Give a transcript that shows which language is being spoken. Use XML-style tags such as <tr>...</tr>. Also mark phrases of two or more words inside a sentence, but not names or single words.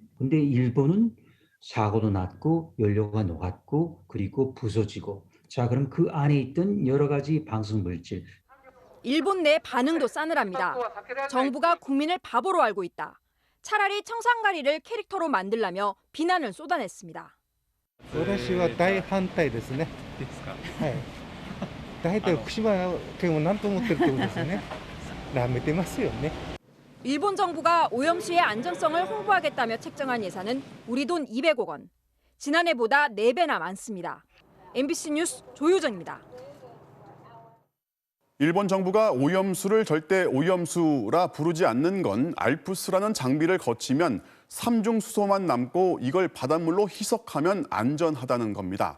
<ko>근데 일본은 사고도 났고 연료가 녹았고 그리고 부서지고. 자, 그럼 그 안에 있던 여러 가지 방사성 물질. 일본 내 반응도 싸늘합니다. 정부가 국민을 바보로 알고 있다. 차라리 청산가리를 캐릭터로 만들라며 비난을 쏟아냈습니다.</ko> <ja>私は大反対ですね。はい。大体福島県を何と思ってるってことですよね。舐めてますよね。</ja> <ko>일본 정부가 오염수의 안전성을 홍보하겠다며 책정한 예산은 우리 돈 200억 원. 지난해보다 4배나 많습니다. MBC 뉴스 조효정입니다. 일본 정부가 오염수를 절대 오염수라 부르지 않는 건 알프스라는 장비를 거치면 삼중수소만 남고 이걸 바닷물로 희석하면 안전하다는 겁니다.</ko>